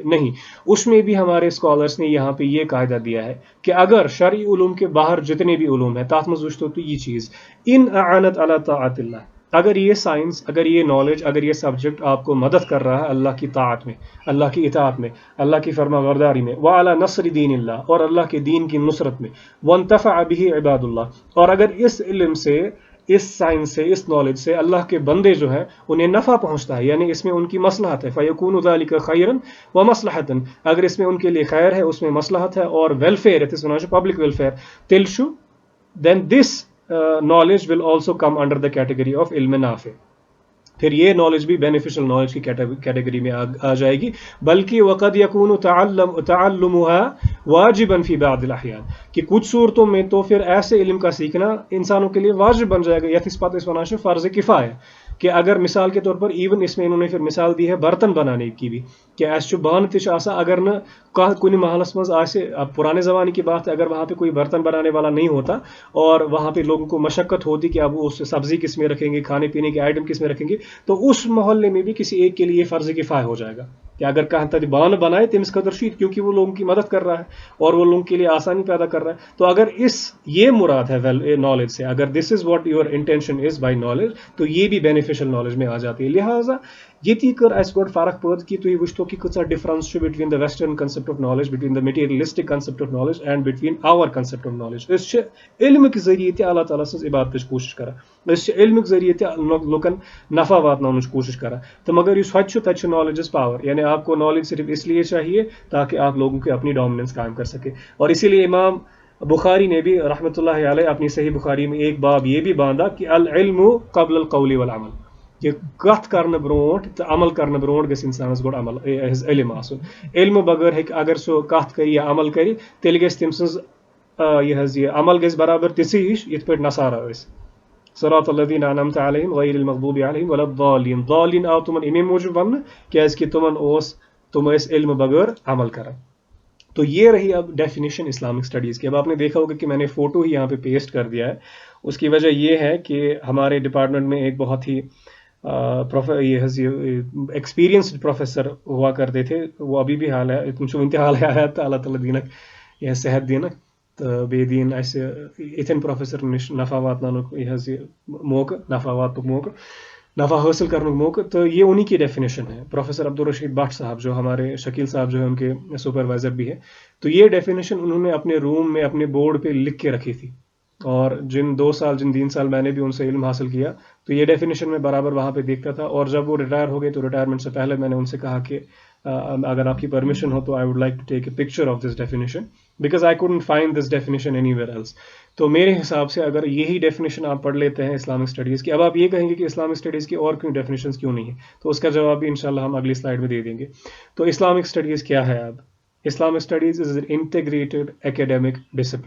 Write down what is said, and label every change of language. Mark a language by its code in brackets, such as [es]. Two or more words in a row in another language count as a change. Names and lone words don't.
[ur] نہیں. اس میں بھی ہمارے اسکالرس نے یہاں پہ یہ قاعدہ دیا ہے کہ اگر شرعی علوم کے باہر جتنے بھی علوم ہیں، تات مزوجت ہوتی یہ چیز [ar] ان اعانت علی طاعت اللہ، [ur] اگر یہ سائنس، اگر یہ نالج، اگر یہ سبجیکٹ آپ کو مدد کر رہا ہے اللہ کی طاعت میں، اللہ کی اطاعت میں، اللہ کی فرما برداری میں، [ar] وعلی نصر دین اللہ، [ur] اور اللہ کے دین کی نصرت میں، [ar] وانتفع به عباد اللہ، [ur] اور اگر اس علم سے، اس سائنس سے، اس نالج سے اللہ کے بندے جو ہیں انہیں نفع پہنچتا ہے، یعنی اس میں ان کی مصلحت ہے، [ar] فیکون ذلک خیرا ومصلحتا، [ur] اگر اس میں ان کے لیے خیر ہے، اس میں مصلحت ہے اور ویلفیئر ہے، [en] public welfare, [ur] تلشو [en] then this knowledge will also come under the category of [ur] علم نافع. پھر یہ نالج بھی [en] beneficial knowledge [ur] کی کیٹیگری میں آ جائے گی. [ar] بلکہ وقد یکون تعلمها واجبا فی بعض الاحیان، [ur] کہ کچھ صورتوں میں تو پھر ایسے علم کا سیکھنا انسانوں کے لیے واجب بن جائے گا. [ks] یتھ پتہ اس ونان [ur] فرض کفایہ، کہ اگر مثال کے طور پر ایون اس میں انہوں نے پھر مثال دی ہے برتن بنانے کی بھی، کہ [ks] اس بان تش آسا، اگر نہ کن محلس مز آسے، [ur] اب پرانے زمانے کی بات ہے، اگر وہاں پہ کوئی برتن بنانے والا نہیں ہوتا اور وہاں پہ لوگوں کو مشقت ہوتی کہ اب اس سبزی کس میں رکھیں گے، کھانے پینے کے آئٹم کس میں رکھیں گے، تو اس محلے میں بھی کسی ایک کے لیے فرض کفایہ ہو جائے گا کہ اگر [ks] کہاں بان بنائے تمس قدر شیت، [ur] کیونکہ وہ لوگوں کی مدد کر رہا ہے اور وہ لوگوں کے لیے آسانی پیدا کر رہا ہے. تو اگر یہ مراد ہے نالج سے، اگر [en] this is what your intention is by knowledge, [ur] تو یہ بھی [en] beneficial knowledge [ur] میں آ جاتی ہے. [ks] لہٰذا یہ کر اس گوڈ فرق پید کہ تھی وچتو کہ [en] کچھ difference between the western concept of knowledge, between the materialistic concept of knowledge and between our concept of knowledge. [ur] اس علم کے ذریعے [ks] تہ اللہ تعالیٰ سز عبادت کوشش کران، [ur] اس علم کے ذریعے [ks] تہ لکن نفع واتن کوشش کران. [ur] تو مگر اس تت [en] knowledge is power, [ur] یعنی آپ کو نالج صرف اس لیے چاہیے تاکہ آپ لوگوں کی اپنی ڈومیننس قائم کر سکے. اور اسی لیے امام بخاری نے بھی رحمۃ اللہ علیہ اپنی صحیح بخاری میں ایک باب یہ بھی باندھا کہ [ar] العلم قبل القول والعمل، [ks] کہ کت کرنے برونٹ تو عمل کرنے برونٹ گژھِ انسانس گوڈ عمل علم آسن. علم بغیر ہیکہِ اگر سہ کت کر یا عمل کر تیل گژھِ تم سٕنز یہ عمل گژھِ برابر تِژھٕے ہِش یِتھ پٲٹھۍ نصارہ ٲسۍ. [ar] صراط الذین انعمت علیہم غیر المغضوب علیہم ولا الضالین. [ks] ضالین آو تمن امی موجود وننہٕ کیازکہ تم ٲسۍ علم بغیر عمل کران. [ur] تو یہ رہی اب ڈیفینیشن اسلامک اسٹڈیز کی. اب آپ نے دیکھا ہوگا کہ میں نے فوٹو ہی یہاں پہ پیسٹ کر دیا ہے. اس کی وجہ یہ ہے کہ ہمارے ڈپارٹمنٹ میں ایک بہت ہی ایکسپیرینسڈ پروفیسر ہوا کرتے تھے، وہ ابھی بھی حال ہے، [ks] تم ون تہ حال حیات تو اللہ تعالیٰ دینک یہ صحت دینک تو بیٚیہِ دین اسہِ یِتھٮ۪ن پروفیسر نش نفع واتناونُک یہ موقع، نفع واتنُک موقع، [ur] نفع حاصل کرنے کا موقع. تو یہ انہی کی ڈیفینیشن ہے. پروفیسر عبدالرشید بٹ صاحب جو ہمارے شکیل صاحب جو ہے ان کے سپروائزر بھی ہے، تو یہ ڈیفینیشن انہوں نے اپنے روم میں اپنے بورڈ پہ لکھ کے رکھی تھی. اور جن 3 سال میں نے بھی ان سے علم حاصل کیا، تو یہ ڈیفینیشن میں برابر وہاں پہ دیکھتا تھا. اور جب وہ ریٹائر ہو گئے تو ریٹائرمنٹ سے پہلے میں نے ان سے کہا کہ اگر آپ کی پرمیشن ہو تو [en] I would like to take a picture of this definition because I couldn't find this definition anywhere else. [ur] تو میرے حساب سے اگر یہی ڈیفینیشن آپ پڑھ لیتے ہیں اسلامک اسٹڈیز کی، اب آپ یہ کہیں گے کہ اسلامک اسٹڈیز کی اور کیوں ڈیفینیشنز کیوں نہیں ہیں، تو اس کا جواب بھی انشاءاللہ ہم اگلی سلائڈ میں دے دیں گے. تو اسلامک اسٹڈیز کیا ہے؟ [en] اب Islamic Studies is an integrated academic discipline.